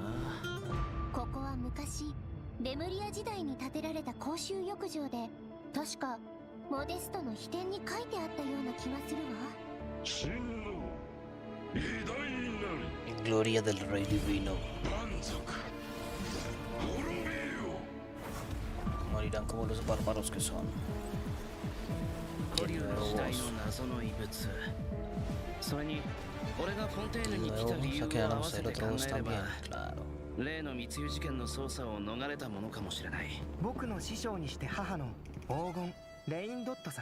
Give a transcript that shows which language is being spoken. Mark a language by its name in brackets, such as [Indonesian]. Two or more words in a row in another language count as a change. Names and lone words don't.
[Japanese] ここは昔レムリア時代に建てられた公衆浴場で、確かモデストの秘典に書いてあったような気がするわ。真の偉大なる [Spanish] Gloria del Rey Divino. [Japanese] 蛮族滅びよ。 [Spanish] Morirán como los bárbaros que son. [Japanese] 古竜の時代の謎の遺物、それに俺がフォンテーヌに来た理由を合わせて考えれば、例の密輸事件の捜査を逃れたものかもしれない。僕の師匠にして母の黄金レインドットさ。